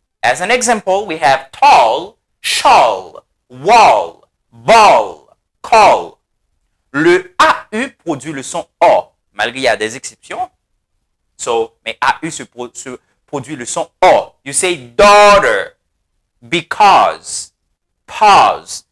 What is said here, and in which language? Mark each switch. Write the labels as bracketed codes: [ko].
[en] As an example, we have tall, shawl, wall, ball, call. [fr] Le AU produit le son O, malgré il y a des exceptions. So, mais AU se produit le son O. [en] You say daughter, because, pause.